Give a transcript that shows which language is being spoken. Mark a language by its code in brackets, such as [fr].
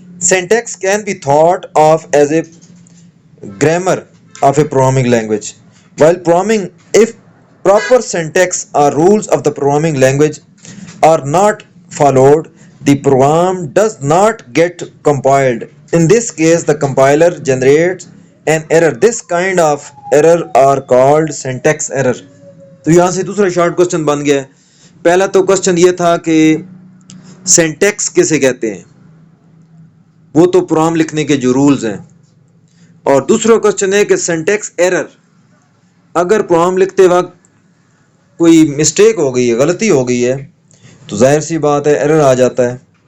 [en] Syntax can be thought of as a grammar of a programming language. While programming, if proper syntax और rules of the programming language are not followed, the program does not get compiled. In this case, the compiler generates an error. This kind of error are called syntax error. [hi] तो यहाँ से दूसरा short question बन गया है. पहला तो question ये था कि सिंटैक्स किसे कहते हैं, वो तो प्रोग्राम लिखने के जो रूल्स हैं. और दूसरा क्वेश्चन है कि सिंटैक्स एरर, अगर प्रोग्राम लिखते वक्त कोई मिस्टेक हो गई है, गलती हो गई है, तो जाहिर सी बात है एरर आ जाता है.